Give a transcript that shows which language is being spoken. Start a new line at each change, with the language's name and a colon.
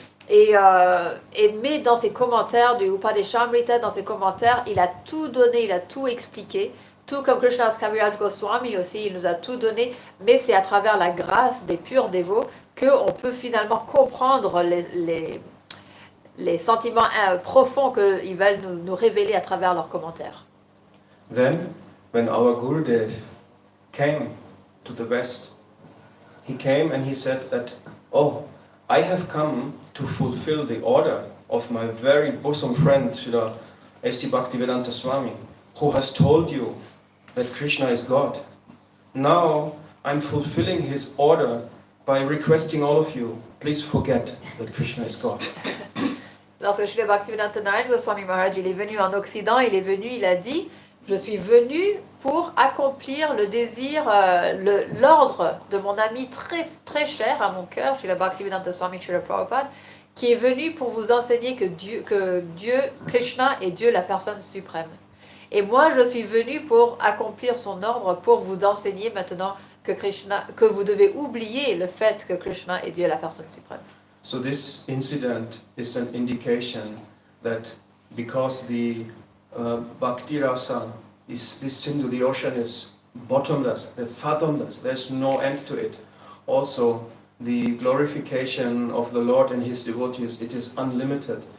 French: Mais dans ses commentaires du Upadeshamrita, dans ses commentaires, il a tout donné, il a tout expliqué. Tout comme Krishnadas Kaviraj Goswami aussi, il nous a tout donné, mais c'est à travers la grâce des purs dévots qu'on peut finalement comprendre les sentiments profonds qu'ils veulent nous révéler à travers leurs commentaires.
English: Then, when our Gurudev came to the West, he came and he said that, oh, I have come to fulfill the order of my very bosom friend, Srila A.C. Bhaktivedanta Swami, who has told you that Krishna is God. Now I'm fulfilling his order by requesting all of you, please forget that Krishna is God.
French: Lorsque Srila Bhaktivedanta Narayana Goswami Maharaj il est venu en Occident, il a dit, je suis venu pour accomplir le désir, l'ordre de mon ami très, très cher à mon cœur, Srila Bhaktivedanta Swami Srila Prabhupada, qui est venu pour vous enseigner que Dieu, Krishna est Dieu, la personne suprême. Et moi, je suis venu pour accomplir son ordre, pour vous enseigner maintenant que vous devez oublier le fait que Krishna est Dieu, la personne suprême.
English: So this incident is an indication that because the Bhakti Rasa, this Sindhu, the ocean is bottomless, fathomless, there's no end to it. Also, the glorification of the Lord and His devotees, it is unlimited.